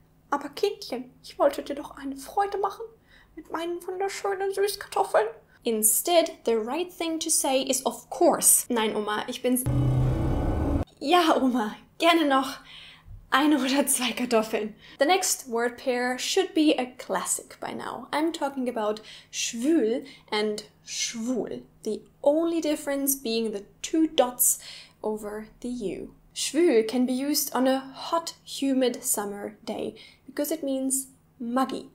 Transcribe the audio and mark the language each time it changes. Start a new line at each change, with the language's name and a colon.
German: Aber Kindchen, ich wollte dir doch eine Freude machen mit meinen wunderschönen Süßkartoffeln.
English: Instead, the right thing to say is of course.
German: Nein, Oma, ich bin's. Ja, Oma, gerne noch eine oder zwei Kartoffeln.
English: The next word pair should be a classic by now. I'm talking about schwül and schwul. The only difference being the two dots over the U. Schwül can be used on a hot, humid summer day because it means muggy.